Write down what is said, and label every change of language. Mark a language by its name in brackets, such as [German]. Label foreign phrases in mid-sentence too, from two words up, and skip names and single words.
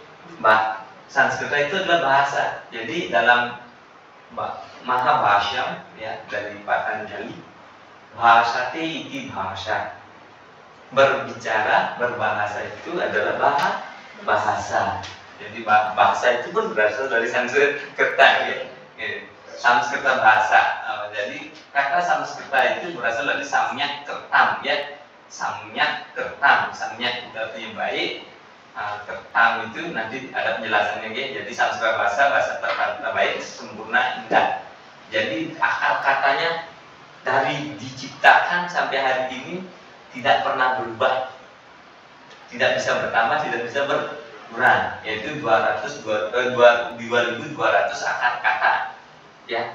[Indonesian] Sanskerta itu adalah bahasa. Jadi dalam Mahabhashya ya dari Patanjali, [Sanskrit] bahasa iti bahasa. [Indonesian] Berbicara, berbahasa itu adalah bahasa. Jadi bahasa itu pun berasal dari Sanskerta ya. Sanskerta bahasa Jadi kata Sanskerta itu berasal dari [Sanskrit] samyak kertam, [Indonesian] ya. [Sanskrit] Samyak kertam, [Indonesian] samyak itu artinya baik, kertam itu nanti ada penjelasannya, ya. Jadi Sanskerta bahasa terbaik, sempurna, indah. Jadi akar katanya dari diciptakan sampai hari ini tidak pernah berubah, tidak bisa bertambah, tidak bisa berkurang, yaitu 2.200 akar kata, ya.